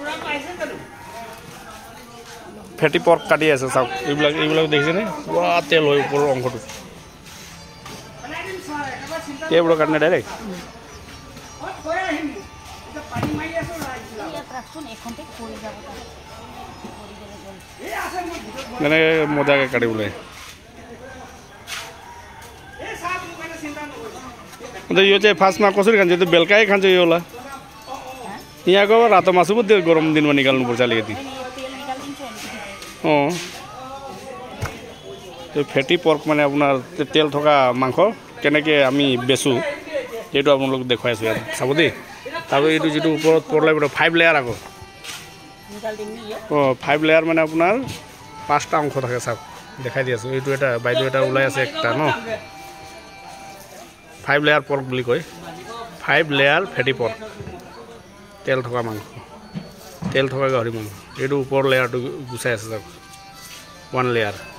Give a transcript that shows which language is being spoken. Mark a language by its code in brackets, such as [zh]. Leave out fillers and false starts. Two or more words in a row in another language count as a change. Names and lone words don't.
[en] fatty pork [as] কাটি আছে চাওক এইবিলাক দেখিছেনে পুৰা তেল হয় ওপৰৰ অংশটো এইবোৰ কাটনে ডাইৰেক্ট মানে মজাকে কাটিবলৈ [ne] यो चाहिँ फास्टमा कसरी खान्छ त्यो बेलुकै खान्छ यो होला यहाँको रातो मासु पो त्यो गरम दिनमा निकाल्नुपर्छ अलिकति [as] त्यो [en] fatty pork [as] মানে আপোনাৰ তেল থকা মাংস কেনেকৈ আমি বেচোঁ এইটো আপোনালোক দেখুৱাই আছোঁ ইয়াত চাব দেই আৰু এইটো যিটো ওপৰত পৰলাই 5 লেয়াৰ আকৌ 5 লেয়াৰ মানে আপোনাৰ 5টা অংশ থাকে চাওক দেখাই দি আছোঁ এইটো এটা বাইদেউ এটা ওলাই আছে একটা ন 5 [en] layer pork [as] বুলি কয় 5 [en] layer fatty pork [as] তেল থকা মাংস তেল থকা গাহৰি মাংস এইটো ওপৰ লেয়াৰটো গুচাই আছে চাওক 1 লেয়াৰ